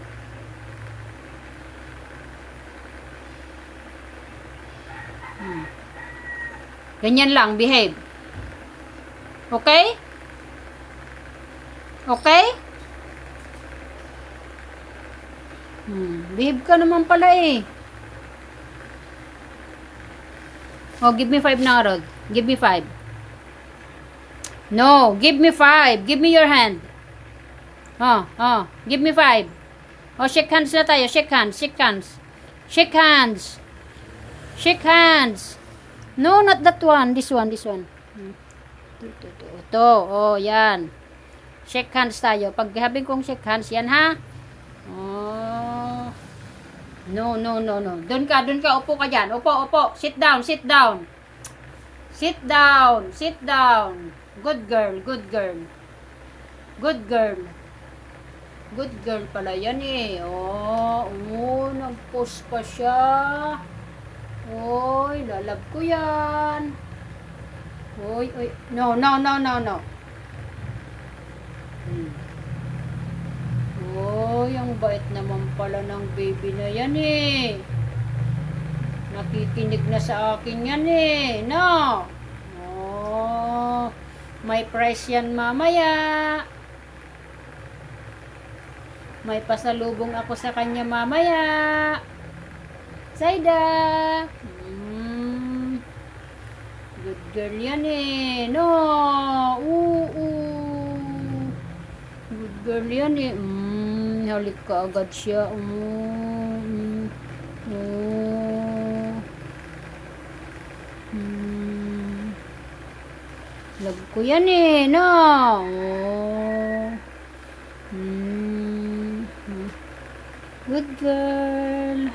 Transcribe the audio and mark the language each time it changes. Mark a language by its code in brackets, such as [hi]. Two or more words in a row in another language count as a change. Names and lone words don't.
[tl] Ganyan lang, behave. [en] Okay? Okay? [tl] Behave ka naman pala eh. [en] Oh, give me 5 na, Rod. Give me 5. No, give me 5. Give me your hand. Give me 5. Oh, shake hands [tl] na tayo. [en] Shake hands, shake hands. Shake hands. Shake hands. No, not that one. This one, this one. [tl] Ito. Oh, yan. [en] Shake hands [tl] tayo. Pag sabihin kong [en] shake hands, [tl] yan ha. [en] Oh. No, no, no, no. [tl] Doon ka. Upo ka dyan. Upo. [en] Sit down, sit down. Sit down, sit down. Good girl, good girl. Good girl. Good girl [tl] pala yan eh. Nag-post pa siya. Oy, lalab ko yan. Oy. No. Oy, ang bait naman pala ng baby na yan eh. Nakikinig na sa akin yan eh. No. May price yan mamaya. May pasalubong ako sa kanya mamaya. Saida. [en] Good girl [tl] yan eh. No. [en] Good girl [tl] yan eh. Halik ka agad siya. Lag ko yan eh. No. [en] Good girl.